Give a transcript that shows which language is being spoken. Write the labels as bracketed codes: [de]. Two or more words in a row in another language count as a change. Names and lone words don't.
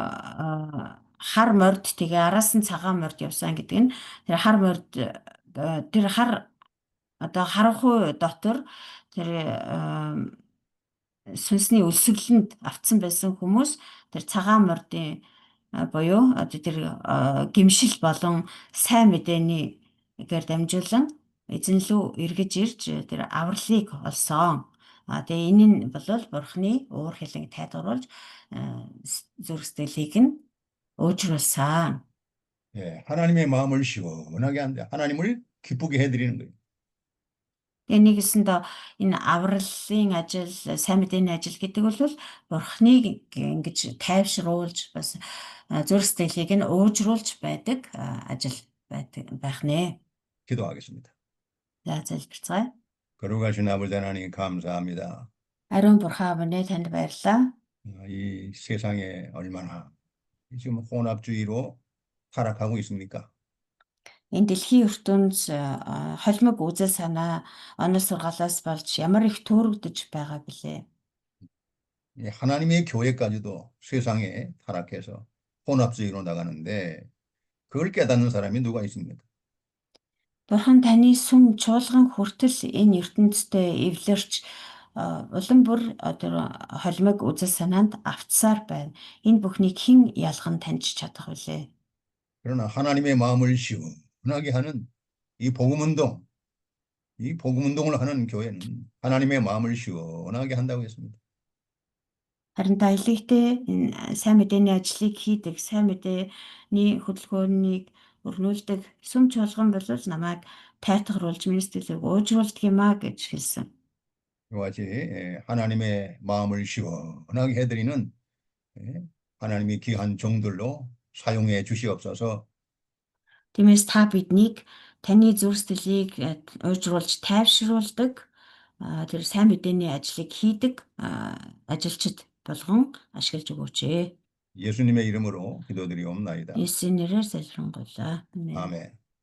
[mn] Тэгэхээр нөгөө хар морд тэгээ араас нь цагаан морд явсан гэдэг нь тэр хар морд тэр хар одоо харанхуй дотор тэр сүнсний өлсгөлөнд автсан байсан хүмүүс тэр цагаан мордын буюу одоо тэр гимшил болон сайн мэдээгээр дамжуулан эзэн лүү эргэж ирж тэр авралыг олсон. Тэгээ энэ нь бол Бурхны уур хилэнг тайлгаруулж зүрх сэтгэлийг нь өөрчилсөн. [ko] 예, 하나님의 마음을 시원하게 한다. 하나님을 기쁘게 해드리는 거예요. [mn] Тэгээ нэгэсэндээ энэ авралын ажил, сайн мэдээний ажил гэдэг бол Бурхныг ингэж тайвшруулж бас зүрх сэтгэлийг нь уужруулж байдаг ажил байх нэ. [ko] 기도하겠습니다. [mn] За залбирцгаая. [ko] 거룩하신 아버지 하나님 감사합니다. [mn] Ариун Бурхан минь танд баярлалаа. [ko] 이 세상에 얼마나 지금 혼합주의로 타락하고 있습니까? [mn] Энэ дэлхийн ертөнц холимог үзэл санаа онол сургаалаас болж ямар их төөрөгдөж байгаа билээ. [ko] 이 하나님의 교회까지도 세상에 타락해서 혼합주의로 나가는데 그걸 깨닫는 사람이 누가 있습니까? [mn] Бурхан таны сүм чуулган хүртэл энэ ертөнцтэй эвлэрч улам бүр тэр холимог үзэл санаанд автсаар байна. Энэ бүхнийг хэн ялган таньж чадах вүлээ? [ko] 그러나 하나님의 마음을 시원하게 하는 이 복음운동을 하는 교회는 하나님의 마음을 시원하게 한다고 했습니다. [mn] Харин та илэгтэй энэ сайн мэдээний ажлыг хийдэг, сайн мэдээний хөдөлгөөнийг өрнүүлдэг сүм чуулган бол намайг тайтгаруулж миний сэтгэлийг уужруулдаг юм а гэж хэлсэн. [ko] 이와 같이 하나님의 마음을 시원하게 해드리는 하나님의 귀한 종들로 사용해 주시옵소서. [mn] Тиймээс та биднийг таны зүрх сэтгэлийг уужруулж тайвшруулдаг тэр сайн мэдээний ажлыг хийдэг ажилчид болгон ашиглаж өгөөч. [ko] 예수님의 이름으로 기도드리옵나이다. [mn] Есүсийн нэрээр залбирanгуйлаа. [ko] 아멘.